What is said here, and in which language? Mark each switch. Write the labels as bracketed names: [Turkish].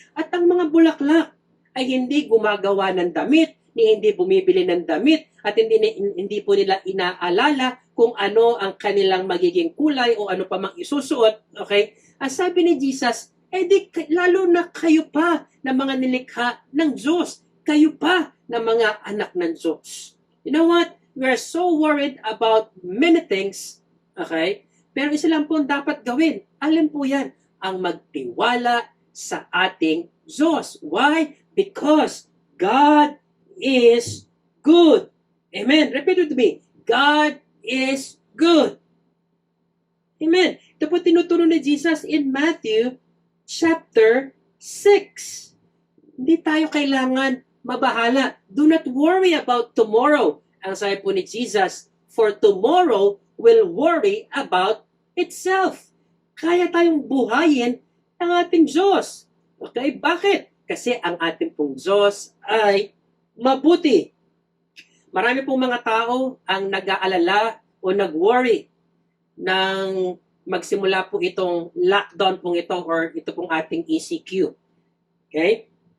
[Filipino] At ang mga bulaklak ay hindi gumagawa ng damit, hindi bumibili ng damit, at hindi po nila inaalala kung ano ang kanilang magiging kulay o ano pa mang isusuot. Okay? Ang sabi ni Jesus, lalo na kayo pa na mga nilikha ng Diyos, kayo pa na mga anak ng Diyos. [English] You know what? We are so worried about many things. [Filipino] Okay? Pero isa lang po dapat gawin. Alam po yan, ang magtiwala sa ating Diyos. [English] Why? Because God is good. Amen. Repeat with me. God is good. Amen. [Filipino] Ito po tinuturo ni Jesus in Matthew chapter 6. Hindi tayo kailangan mabahala. [English] Do not worry about tomorrow. [Filipino] Ang sabi po ni Jesus, [English] for tomorrow will worry about itself. [Filipino] Kaya tayong buhayin ang ating Diyos. Okay? Bakit? Kasi ang ating pong Diyos ay mabuti. Marami pong mga tao ang nag-aalala o nag-worry nang magsimula po itong lockdown pong ito or ito pong ating ECQ. Okay?